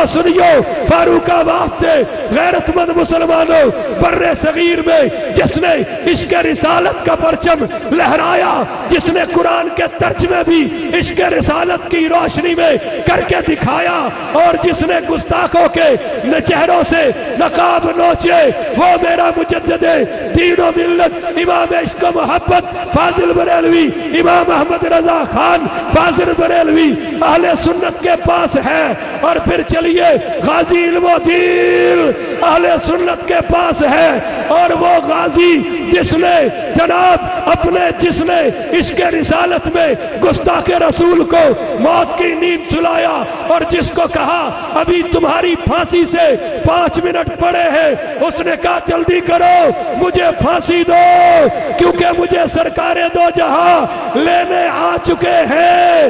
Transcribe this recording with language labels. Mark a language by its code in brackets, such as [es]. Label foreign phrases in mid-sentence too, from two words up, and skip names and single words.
[ur] سنیو فاروق آباد تے غیرت مند مسلمانوں بر صغیر میں جس نے عشق رسالت کا پرچم لہرایا، جس نے قرآن کے ترجمے بھی عشق رسالت کی روشنی میں کر کے دکھایا، اور جس نے گستاخوں کے چہروں سے نقاب نوچے، وہ میرا مجدد دین و ملت امام عشق و محبت فاضل بریلوی امام احمد رضا خان فاضل بریلوی اہل سنت کے پاس ہے۔ اور پھر چلیے غازی علم و دین اہل سنت کے پاس ہے، اور وہ غازی جس نے جناب جس نے عشق رسالت میں گستاخ رسول کو موت کی نیند سلایا، اور جس کو کہا ابھی تمہاری پھانسی سے 5 منٹ پڑے ہیں، اس نے کہا جلدی کرو مجھے پھانسی دو، کیونکہ مجھے سرکار دو جہاں لینے آ چکے ہیں۔